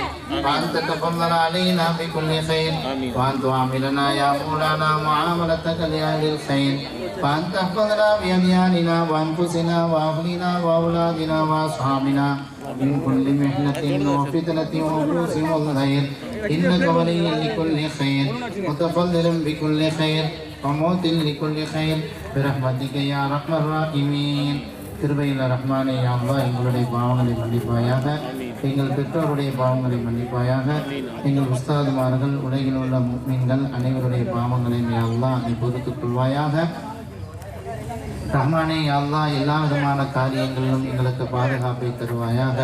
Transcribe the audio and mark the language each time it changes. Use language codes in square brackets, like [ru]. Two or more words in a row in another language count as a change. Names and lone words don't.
[ar] وأن تتفضل علينا بكل خير وأن تعاملنا يا مولانا معاملتك لأهل الخير وأن تحفظنا بأدياننا وأنفسنا وأهلنا وأولادنا وأصحابنا من كل محنة وفتنة وبؤس والخير إنك ولي لكل خير متفضل بكل خير وموت لكل خير برحمتك يا أرحم الراحمين. [ta] கிருபையில் ரஹ்மானே [ar] يا الله [ta] எங்களுடைய பாவங்களை மன்னிப்பாயாக, எங்கள் பெற்றோருடைய பாவங்களை மன்னிப்பாயாக, எங்கள் உஸ்தாதுமார்கள், உலகில் உள்ள முஃமின்கள் அனைவருடைய பாவங்களையும் [ar] يا الله [ta] நீ பொறுத்துக் கொள்வாயாக. ரஹ்மானே [ar] يا الله [ta] எல்லா விதமான காரியங்களிலும் எங்களுக்கு பாதுகாப்பை தருவாயாக.